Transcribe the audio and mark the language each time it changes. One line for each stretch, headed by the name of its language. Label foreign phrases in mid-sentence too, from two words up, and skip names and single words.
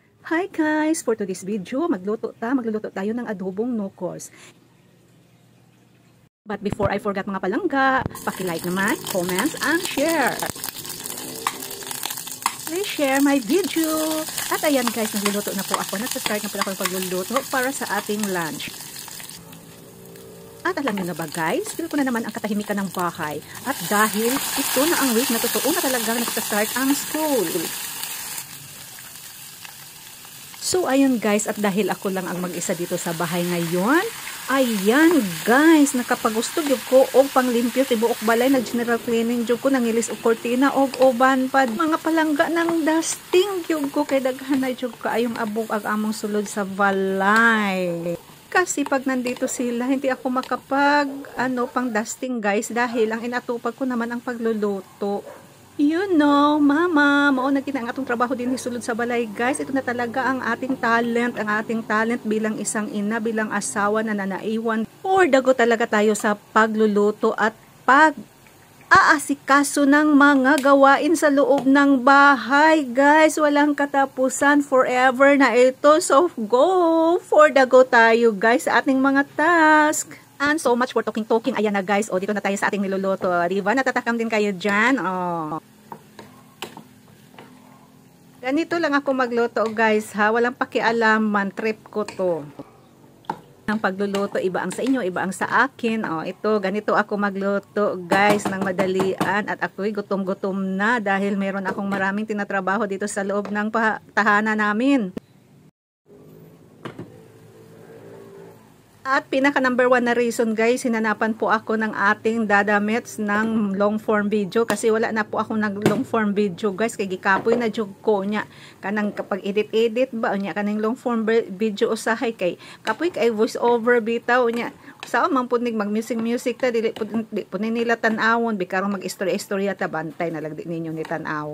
English: Hi guys! For today's video,
Filipino: magluluto tayo ng adobong nukos.
English: But before I forget
Cebuano: mga palangga,
Filipino: paki-like naman, comment,
English: and share. Please share my video.
Filipino: At ayan guys, nagluluto na po ako. Nag-start na po ako ng pagluluto para sa ating lunch. At alam niyo na ba guys, feel ko na naman ang katahimikan ng bahay. At dahil ito na ang week na totoo na talagang nag-start ang school. So ayun guys, at dahil ako lang ang mag-isa dito sa bahay ngayon, ayan guys,
Cebuano: nakapagustog yung ko og panglimpyo tibuok balay, nag-
English: general cleaning
Cebuano: jud ko, nangilis og kortina og uban pad mga palangga ng dusting jud ko, kay daghan na jud kaayong abog ag among sulod sa balay.
Filipino: Kasi pag nandito sila, hindi ako makapag pang dusting guys, dahil ang inatupag ko naman ang pagluluto.
English: You know, mama,
Cebuano: mao na gina ang atong trabaho din hisulod sa balay guys.
Filipino: Ito na talaga ang ating talent bilang isang ina, bilang asawa na nanaiwan. Or dago talaga tayo sa pagluluto at pag-aasikaso ng mga gawain sa loob ng bahay guys. Walang katapusan, forever na ito. So go tayo guys sa ating mga task.
English: And so much for talking.
Filipino: Ayan na guys. O, dito na tayo sa ating niluluto. Diba? Natatakam din kayo dyan. O. Ganito lang ako magluto guys ha. Walang pakialaman. Trip ko to. Ang pagluluto, iba ang sa inyo, iba ang sa akin. O, ito, ganito ako magluto guys ng madalian. At ako'y gutom-gutom na dahil meron akong maraming tinatrabaho dito sa loob ng tahanan namin. At pinaka number 1 na reason guys, hinanapan po ako ng ating dadamits ng
English: long form video
Filipino: kasi wala na po ako ng
English: long form video
Cebuano: guys, kay gikapoy na jud ko nya kanang kapag edit ba nya kanang
English: long form video
Cebuano: usahay kay kapoy kay voice over bitaw nya sao man pud nig mag music ta dili pud nila tan-awon bikarong mag istorya ta bantay na lang di ninyo ni tan-awon.